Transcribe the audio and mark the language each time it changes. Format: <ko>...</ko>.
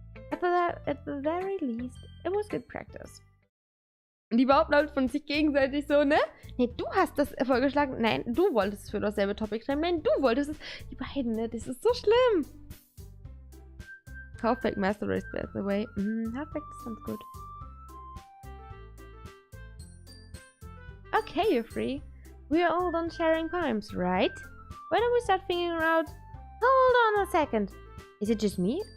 <en>At the very least, it was good practice.</en> <de>Die behaupten halt von sich gegenseitig so, ne? Ne, du hast das vorgeschlagen. Nein, du wolltest es für dasselbe Topic schreiben. Nein, du wolltest es. Die beiden, ne? Das ist so schlimm.</de> <en>Half-Baked Master Race, by the way. Half-Baked sounds good. Okay, you're free. We are all done sharing poems, right? Why don't we start figuring out... Hold on a second. Is it just me?</en>